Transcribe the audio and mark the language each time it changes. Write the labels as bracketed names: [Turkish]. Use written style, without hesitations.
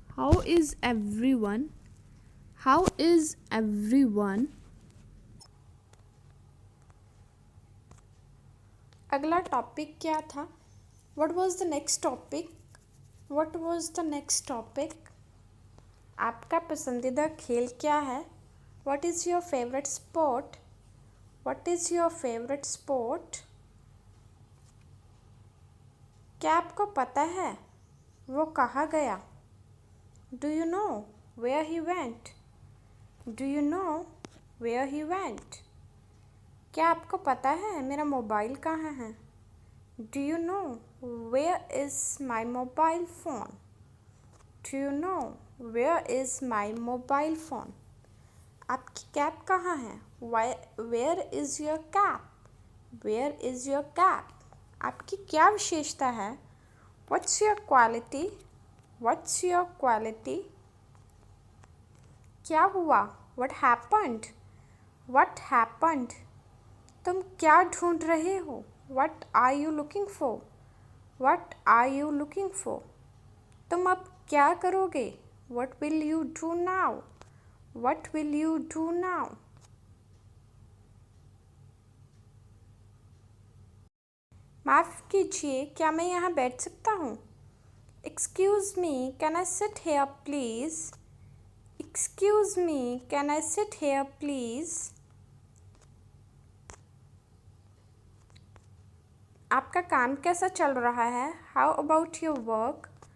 [English] How is everyone? How is everyone? [Hindi] अगला topic क्या था? [English] What was the next topic? What was the next topic? [Hindi] आपका पसंदीदा खेल क्या है? [English] What is your favorite sport? What is your favorite sport? [Hindi] क्या आपको पता है वो कहाँ गया? [English] Do you know where he went? Do you know where he went? [Hindi] क्या आपको पता है मेरा मोबाइल कहाँ है? [English] Do you know where is my mobile phone? Do you know where is my mobile phone? [Hindi] आपकी कैप कहाँ है? [English] Where is your cap? Where is your cap? [Hindi] आपकी क्या विशेषता है? [English] What's your quality? What's your quality? [Hindi] क्या हुआ? [English] What happened? What happened? [Hindi] तुम क्या ढूंढ रहे हो? [English] What are you looking for? What are you looking for? [Hindi] तुम अब क्या करोगे? [English] What will you do now? What will you do now? [Hindi] माफ़ कीजिए, क्या मैं यहाँ बैठ सकता हूँ? [English] Excuse me, can I sit here please? Excuse me, can I sit here please? [Hindi] आपका काम कैसा चल रहा है? [English] How about your work?